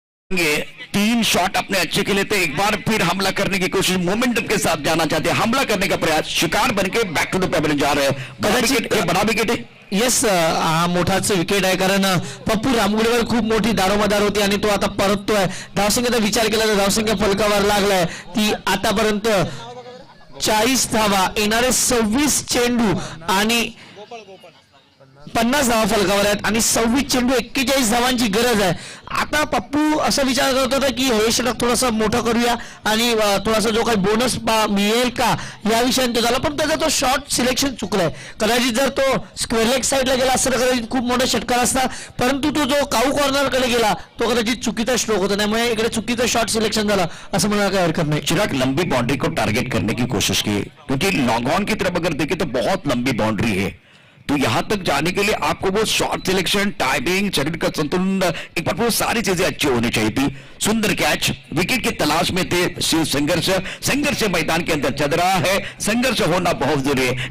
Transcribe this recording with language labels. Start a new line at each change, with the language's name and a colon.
Hindi: तीन शॉट अपने अच्छे के लिए थे, एक बार फिर हमला करने की कोशिश, मोमेंटम के साथ जाना चाहते हैं, हमला करने का प्रयास, शिकार बनके
English: back to the pavilion
Hindi: जा रहे हैं। बड़ा विकेट है,
Marathi: येस, हा मोठाच विकेट आहे, कारण पप्पू रामगुडेवर खूप मोठी दारोमदार होती आणि तो आता परततोय। धावसंख्येचा विचार केला तर धावसंख्या फलकावर लागलाय, ती आतापर्यंत 40 धावा, येणारे 26 चेंडू आणि 50 धावा फलकावर आहेत आणि 26 चेंडू 41 धावांची गरज आहे। आता पप्पू असा विचार करत होता की हे षटक थोडंसं मोठं करूया आणि थोडासा जो काही बोनस मिळेल का या विषयाने तो झाला, पण त्याचा तो शॉट सिलेक्शन चुकलाय। कदाचित जर तो स्क्वेअर लेग साईडला गेला असता कदाचित खूप मोठा षटकार असता, परंतु तो जो काऊ कॉर्नर कडे गेला तो कदाचित चुकीचा स्ट्रोक होता, त्यामुळे इकडे चुकीचं शॉट सिलेक्शन झालं असं म्हणायला काही हरकत नाही।
Hindi: चिराग लंबी बाउंड्री को टारगेट करने की कोशिश की, क्योंकि लॉन्ग ऑन की तरफ अगर देखें तो बहुत लंबी बाउंड्री है, तो यहां तक जाने के लिए आपको वो शॉट सिलेक्शन, टाइमिंग, शरीर का संतुलन, एक बार वो सारी चीजें अच्छी होनी चाहिए थी। सुंदर कैच, विकेट की तलाश में थे, शिव संघर्ष मैदान के अंदर चल रहा है, संघर्ष होना बहुत जरूरी है।